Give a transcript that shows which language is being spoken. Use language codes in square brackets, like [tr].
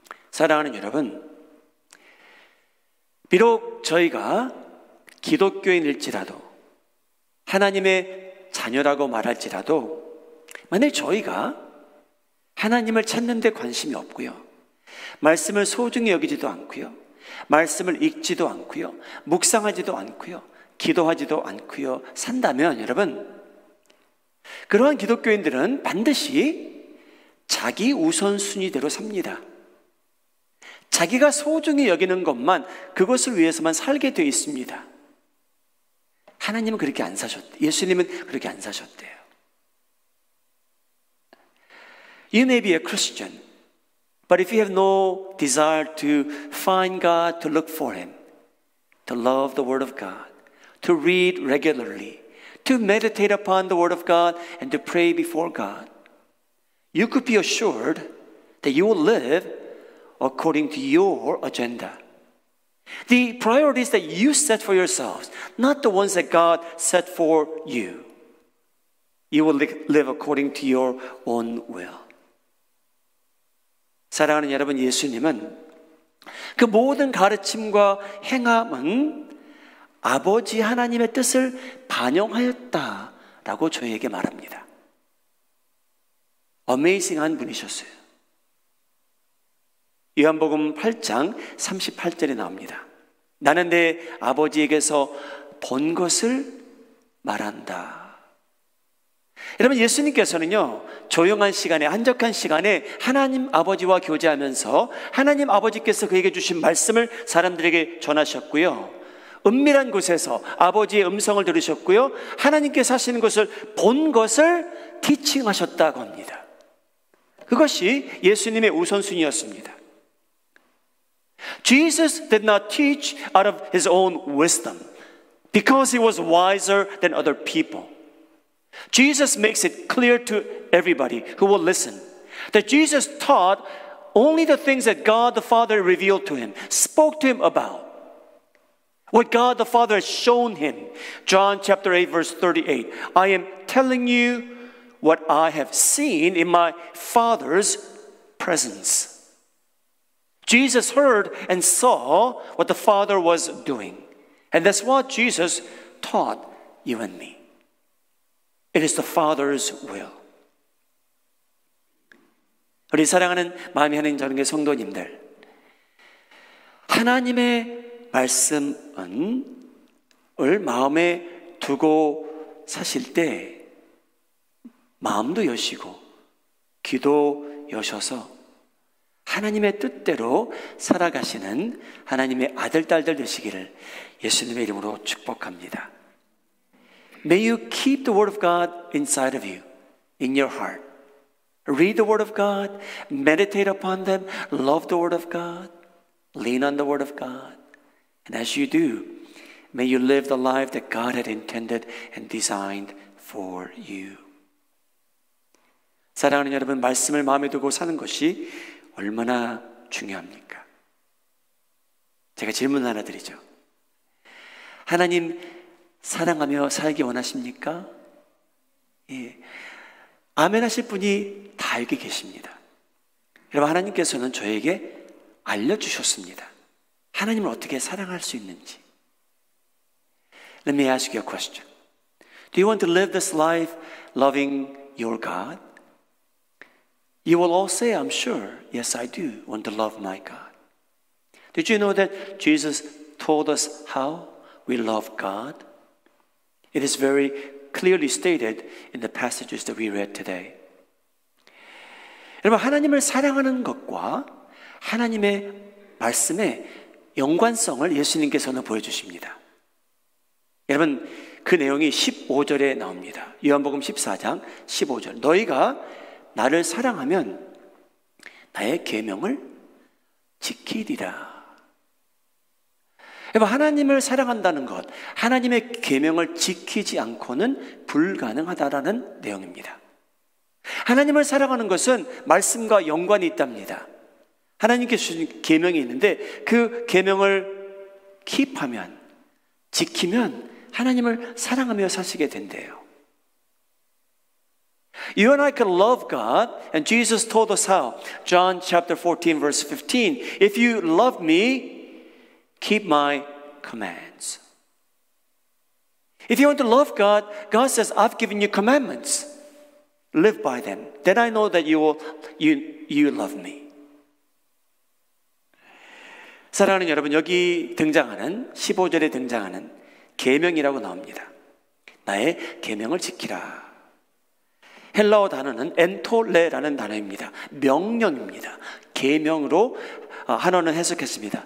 [ko] 사랑하는 여러분, 비록 저희가 기독교인일지라도, 하나님의 자녀라고 말할지라도, 만약 저희가 하나님을 찾는 데 관심이 없고요, 말씀을 소중히 여기지도 않고요, 말씀을 읽지도 않고요, 묵상하지도 않고요, 기도하지도 않고요 산다면, 여러분, 그러한 기독교인들은 반드시 자기 우선순위대로 삽니다. 자기가 소중히 여기는 것만, 그것을 위해서만 살게 되어 있습니다. 하나님은 그렇게 안 사셨대요. 예수님은 그렇게 안 사셨대요. [en] You may be a Christian, but if you have no desire to find God, to look for Him, to love the Word of God, to read regularly, to meditate upon the Word of God, and to pray before God, you could be assured that you will live according to your agenda. The priorities that you set for yourselves, not the ones that God set for you. You will live according to your own will. [ko] 사랑하는 여러분, 예수님은 그 모든 가르침과 행함은 아버지 하나님의 뜻을 반영하였다라고 저희에게 말합니다. 어메이징한 분이셨어요. 요한복음 8장 38절에 나옵니다. 나는 내 아버지에게서 본 것을 말한다. 여러분, 예수님께서는요, 조용한 시간에, 한적한 시간에 하나님 아버지와 교제하면서 하나님 아버지께서 그에게 주신 말씀을 사람들에게 전하셨고요, 은밀한 곳에서 아버지의 음성을 들으셨고요, 하나님께서 하시는 것을 본 것을 티칭하셨다고 합니다. 그것이 예수님의 우선순위였습니다. [en] Jesus did not teach out of his own wisdom because he was wiser than other people. Jesus makes it clear to everybody who will listen that Jesus taught only the things that God the Father revealed to him, spoke to him about. What God the Father has shown him. John chapter 8 verse 38. I am telling you what I have seen in my Father's presence. Jesus heard and saw what the Father was doing. And that's what Jesus taught you and me. It is the Father's will. [ko] 우리 사랑하는 마음이 하나님 자녀의 성도님들, 하나님의 말씀을 마음에 두고 사실 때 마음도 여시고 귀도 여셔서 하나님의 뜻대로 살아가시는 하나님의 아들, 딸들 되시기를 예수님의 이름으로 축복합니다. [en] May you keep the Word of God inside of you, in your heart. Read the Word of God, meditate upon them, love the Word of God, lean on the Word of God. And as you do, may you live the life that God had intended and designed for you. [ko] 사랑하는 여러분, 말씀을 마음에 두고 사는 것이 얼마나 중요합니까? 제가 질문 하나 드리죠. 하나님 사랑하며 살기 원하십니까? 예. 아멘 하실 분이 다 여기 계십니다. 여러분, 하나님께서는 저에게 알려주셨습니다. 하나님을 어떻게 사랑할 수 있는지. [en] Let me ask you a question. Do you want to live this life loving your God? You will all say, I'm sure, yes, I do want to love my God. Did you know that Jesus told us how we love God? It is very clearly stated in the passages that we read today. [ko] 여러분, 하나님을 사랑하는 것과 하나님의 말씀의 연관성을 예수님께서는 보여주십니다. 여러분, 그 내용이 15절에 나옵니다. 요한복음 14장 15절. 너희가 나를 사랑하면 나의 계명을 지키리라. 여러분, 하나님을 사랑한다는 것, 하나님의 계명을 지키지 않고는 불가능하다라는 내용입니다. 하나님을 사랑하는 것은 말씀과 연관이 있답니다. 하나님께 주신 계명이 있는데 그 계명을 킵하면, 지키면 하나님을 사랑하며 사시게 된대요. [en] You and I can love God, and Jesus told us how. John chapter 14 verse 15. If you love me, keep my commands. If you want to love God, God says, I've given you commandments. Live by them. Then I know that you love me. [ko] 사랑하는 여러분, 여기 등장하는 15절에 등장하는 계명이라고 나옵니다. 나의 계명을 지키라. 헬라어 단어는 엔톨레라는 단어입니다. 명령입니다. 계명으로 한어는 해석했습니다.